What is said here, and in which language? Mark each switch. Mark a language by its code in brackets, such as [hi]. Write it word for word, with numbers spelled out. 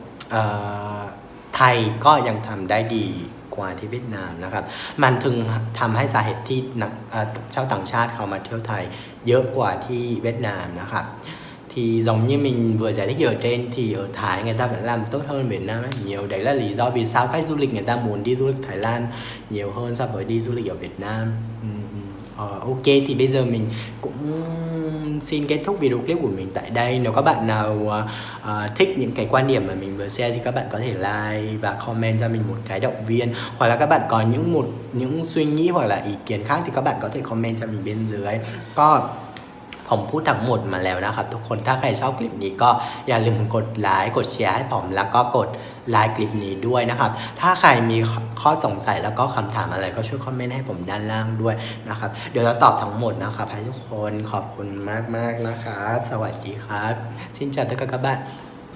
[th] เอ่อไทยก็ยังทำได้ดีกว่าที่เวียดนามนะครับ มันถึงทำให้สาเหตุที่นักเอ่อชาวต่างชาติเขามาเที่ยวไทยเยอะกว่าที่เวียดนามนะครับ [vi] thì giống như mình vừa giải thích ở trên thì ở Thái người ta vẫn làm tốt hơn Việt Nam ấy. Nhiều đấy là lý do vì sao khách du lịch người ta muốn đi du lịch Thái Lan nhiều hơn so với đi du lịch ở Việt Nam. Ừ, ừ. Ờ, ok thì bây giờ mình cũng xin kết thúc video clip của mình tại đây. Nếu các bạn nào à, à, thích những cái quan điểm mà mình vừa share thì các bạn có thể like và comment cho mình một cái động viên, hoặc là các bạn có những một những suy nghĩ hoặc là ý kiến khác thì các bạn có thể comment cho mình bên dưới. [th] ก็ ผมพูดทั้งหมดมาแล้วนะครับทุกคนถ้าใครชอบคลิปนี้ก็อย่าลืมกดไลค์กดแชร์ให้ผมแล้วก็กดไลค์คลิปนี้ด้วยนะครับ ถ้าใครมีข้อสงสัยแล้วก็คำถามอะไรก็ช่วยคอมเมนต์ให้ผมด้านล่างด้วยนะครับ เดี๋ยวเราตอบทั้งหมดนะครับให้ทุกคนขอบคุณมากๆนะคะ สวัสดีครับ [vi] xin chào tất cả các bạn